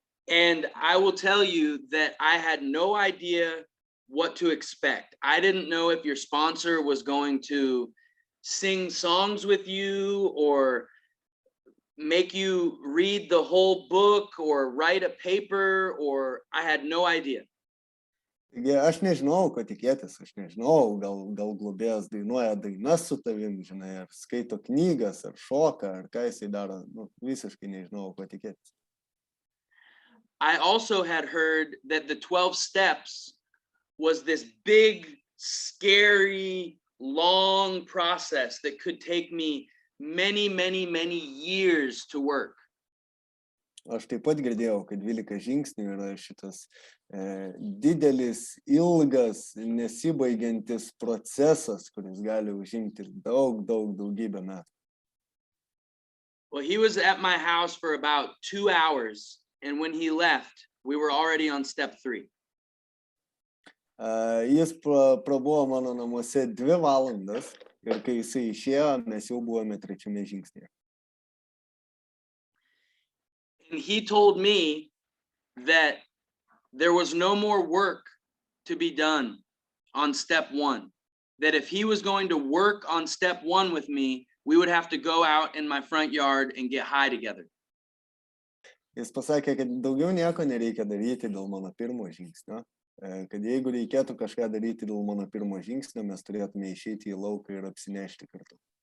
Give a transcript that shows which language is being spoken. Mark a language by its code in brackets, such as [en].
[en] And I will tell you that I had no idea what to expect. I didn't know if your sponsor was going to sing songs with you or make you read the whole book or write a paper, or I had no idea. [lt] Taigi aš nežinau, ko tikėtis, aš nežinau, gal globėjas dainuoja dainas su tavim, žinai, ar skaito knygas, ar šoka, ar ką jisai daro, visiškai nežinau, ko tikėtis. [en] I also had heard that the 12 steps was this big, scary, long process that could take me many, many, many years to work. [lt] Aš taip pat girdėjau, kad 12 žingsnių yra šitas didelis, ilgas, nesibaigiantis procesas, kuris gali užimti daugybę metų. [en] Well, he was at my house for about 2 hours. And when he left, we were already on step 3. [lt] Jis prabuvo mano namuose 2 valandas Ir kai jisai išėjo, mes jau buvome trečiame žingsnėje. [en] And he told me that there was no more work to be done on step one. That if he was going to work on step one with me, we would have to go out in my front yard and get high together. [lt] Jis pasakė, kad daugiau nieko nereikia daryti dėl mano pirmo žingsnio, kad jeigu reikėtų kažką daryti dėl mano pirmo žingsnio, mes turėtume išeiti į lauką ir apsinešti kartu.